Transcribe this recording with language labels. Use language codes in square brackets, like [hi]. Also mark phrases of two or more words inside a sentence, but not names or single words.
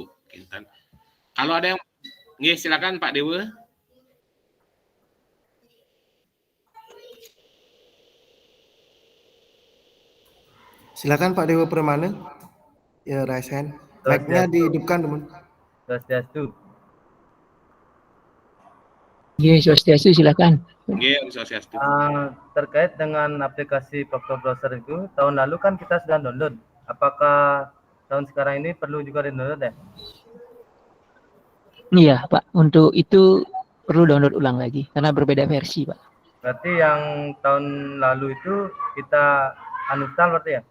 [id] Kalau ada yang silakan Pak Dewa. Silakan Pak Dewa Permana. Ya, [en] raise hand. [id] Mic-nya dihidupkan, teman. Swastiastu. Swastiastu, silakan. Swastiastu. Terkait dengan aplikasi Proctor Browser itu, tahun lalu kan kita sudah download. Apakah tahun sekarang ini perlu juga di-download ya? Iya, Pak. Untuk itu perlu download ulang lagi karena berbeda versi, Pak. Berarti yang tahun lalu itu kita uninstall berarti ya?